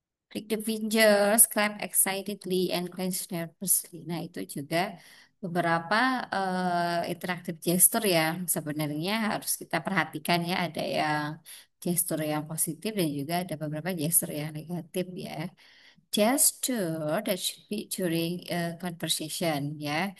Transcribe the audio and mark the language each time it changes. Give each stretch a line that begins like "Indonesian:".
English: Click the fingers, clap excitedly, and clench nervously.
Indonesian: Nah, itu juga beberapa interaktif gestur yang sebenarnya harus kita perhatikan ya. Ada yang gestur yang positif dan juga ada beberapa gestur yang negatif ya.
English: gesture that should be during conversation ya.